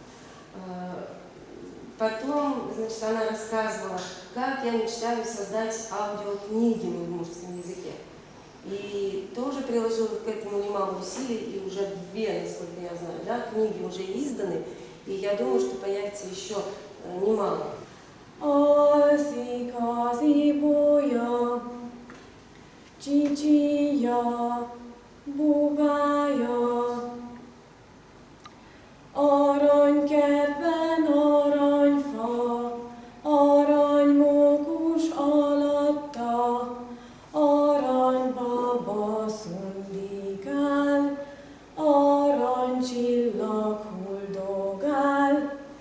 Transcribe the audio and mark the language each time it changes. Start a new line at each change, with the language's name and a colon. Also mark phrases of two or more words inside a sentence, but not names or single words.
Russian: Потом, значит, она рассказывала, как я мечтаю создать аудиокниги на удмуртском языке. И тоже приложила к этому немало усилий, и уже 2, насколько я знаю, да, книги уже изданы, и я думаю, что появится еще немало.
Hungarian: Kazi-kazi-boya, csicia, bubája. Aranykertben aranyfa, aranymókus alatta, aranybaba szundikál, aranycsillag huldogál.